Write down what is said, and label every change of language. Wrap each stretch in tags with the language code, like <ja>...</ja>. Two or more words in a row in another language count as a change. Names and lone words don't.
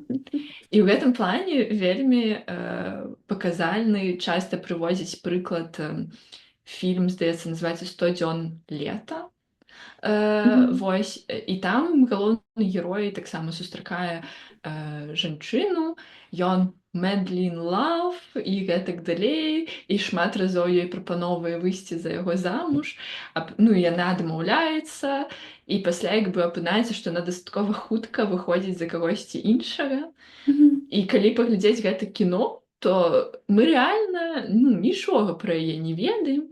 <be>І ў гэтым плане вельмі паказальны, часта прыводзіць прыклад фільм, здаецца, называецца «100 дзён лета». Мгм. Вось і там галоўны герой таксама сустракае жанчыну, ён</be> <en>madly in love</en> <be>і гэтак далей, і шмат разоў ёй прапановвае выйсці за яго замуж, ну і яна адмаўляецца, і пасля як бы апынаецца, што яна дастаткова хутка выходзіць за кагосьці іншага. Мгм. І калі паглядзець гэта кіно, то мы рэальна нічога пра яе не ведаем.</be>